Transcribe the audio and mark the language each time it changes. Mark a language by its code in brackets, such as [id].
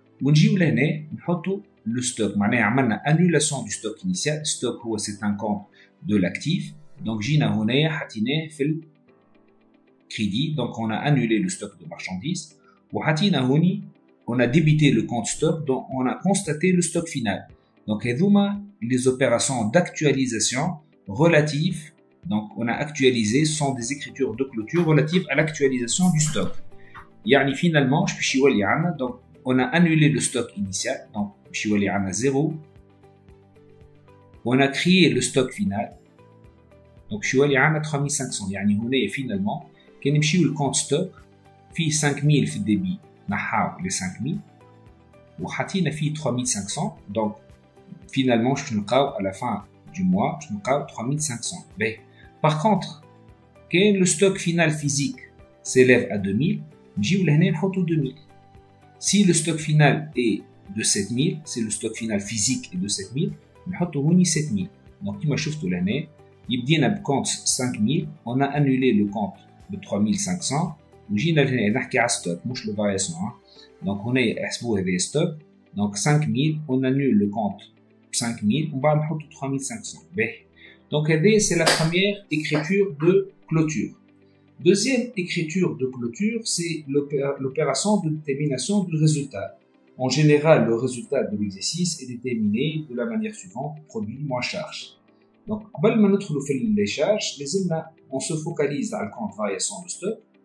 [ar] ونجيو لهنا نحطوا le stock. معناها عملنا [fr] annulation du stock initial. Stock هو c'est un compte de l'actif. [ar] Donc جينا هنايا حطيناه في الكريدي. [fr] Donc on a annulé le stock de marchandises. [ar] وحطينا هوني [fr] on a débité le compte stock. Donc on a constaté le stock final. Donc هذوما les opérations d'actualisation relatives. Donc on a actualisé, ce sont des écritures de clôture relatives à l'actualisation du stock. يعني finalement je peux [ar] يولي عندنا [fr] donc on a annulé le stock initial, donc je suis allé à 0. On a créé le stock final, donc je suis allé à 3500. [ar] يعني هنا finalement كان نمشيو [fr] le compte stock [ar] في 5000 في الدébit نحاو [fr] les 5000 [ar] وحطينا فيه [fr] 3500 donc finalement je [ar] نلقاو [fr] à la fin du mois je نلقاو 3500 باهي. par contre quand le stock final physique s'élève à 2000 [ar] نجيو لهنا نحطو [fr] 2000. si le stock final est de 7000 si le stock final physique est de 7000 [ar] نحطو هوني [fr] 7000. [ar] donc كيما شفتوا لهنا يبدينا بكونت 5000 [fr] on a annulé le compte de [ar] 3500 وجينا لهنا نحكي على ستوك مش لو فارياسيون. donc هنا احسبوا هذا ستوك donc 5000 [fr] on annule le compte [ar] 5000 ومن بعد نحطو 3500 باهي. [fr] donc هذه c'est la première écriture de clôture. deuxième écriture de clôture c'est l'opération de détermination du résultat. En général le résultat de l'exercice est déterminé de la manière suivante: produit moins charge. donc [ar] قبل ما ندخلوا في [fr] les charges [ar] لازمنا [fr] on se focalise على le compte variation de stock.